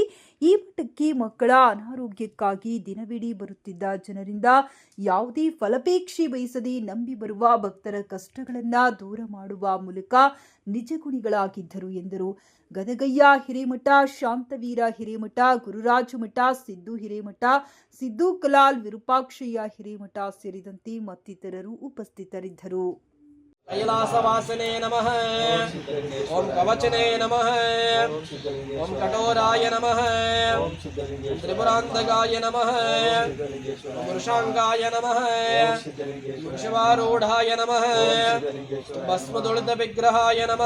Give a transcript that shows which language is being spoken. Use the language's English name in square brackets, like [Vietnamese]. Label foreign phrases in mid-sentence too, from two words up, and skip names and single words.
[Kannada] ಈ ಮಠಕ್ಕೆ ಮಕ್ಕಳ ಅನಾರೋಗ್ಯಕ್ಕಾಗಿ ದಿನವಿಡೀ ಬರುತ್ತಿದ್ದ ಜನರಿಂದ ಯಾವುದೇ ಫಲಾಪೇಕ್ಷೆ ಬಯಸದೆ ನಂಬಿ ಬರುವ ಭಕ್ತರ ಕಷ್ಟಗಳನ್ನು ದೂರ ಮಾಡುವ ಮೂಲಕ ನಿಜಗುಣಿಗಳಾಗಿದ್ದರು ಎಂದರು. ಗದಗಯ್ಯ ಹಿರೇಮಠ, ಶಾಂತವೀರ ಹಿರೇಮಠ, ಗುರುರಾಜ ಮಠ, ಸಿದ್ದು ಹಿರೇಮಠ, ಸಿದ್ದು ಕಲಾಲ್, ವಿರೂಪಾಕ್ಷಯ್ಯ ಹಿರೇಮಠ ಸೇರಿದಂತೆ ಮತ್ತಿತರರು ಉಪಸ್ಥಿತರಿದ್ದರು. [Sanskrit] कैलासवासने नमः। ओम कवचने नमः। ओम कठोराय नमः। त्रिपुरांतकाय नमः। पुरुषांगाय नमः। वृषभारूढ़ाय नमः। भस्मदुलित विग्रहाय नमः।